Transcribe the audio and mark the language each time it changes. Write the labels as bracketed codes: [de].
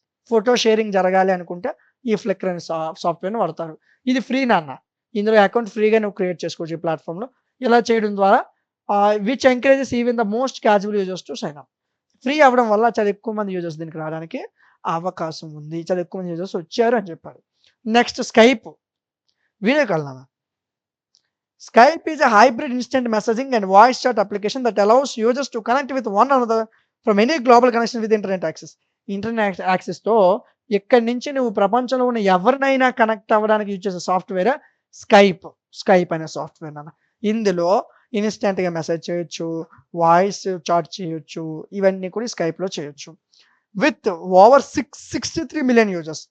[te] Photo sharing జరగాలి అనుకుంటే ఈ ఫ్లిక్కర్ అనే సాఫ్ట్‌వేర్‌ని వాడతారు. ఇది ఫ్రీ నాన్న. ఇందులో అకౌంట్ ఫ్రీగా నువ్వు క్రియేట్ చేసుకోవచ్చు ఈ ప్లాట్‌ఫార్మ్‌లో. ఇలా చేయడం ద్వారా [en] Which encourages even the most casual users to sign up. [te] Free అవ్వడం వల్ల చాలా ఎక్కువ మంది యూజర్స్ దీనికి రావడానికి అవకాశం ఉంది. చాలా ఎక్కువ మంది యూజర్స్ వచ్చారు అని చెప్పారు. Next Skype. వీడియో కాల్ నాన్న. [en] Skype is a hybrid instant messaging and voice chat application that allows users to connect with one another from any global connection with internet access. [te] Internet యాక్సెస్‌తో ఎక్కడి నుంచి నువ్వు ప్రపంచంలో ఉన్న ఎవరినైనా కనెక్ట్ అవ్వడానికి use చేసే సాఫ్ట్‌వేరే Skype. Skype అనే సాఫ్ట్‌వేర్ నాన్న. ఇందులో ఇన్‌స్టాంట్‌గా మెసేజ్ చేయొచ్చు, వాయిస్ చాట్ చేయొచ్చు. ఇవన్నీ కూడా ఈ స్కైప్‌లో చేయొచ్చు. [en] With over 63 million users.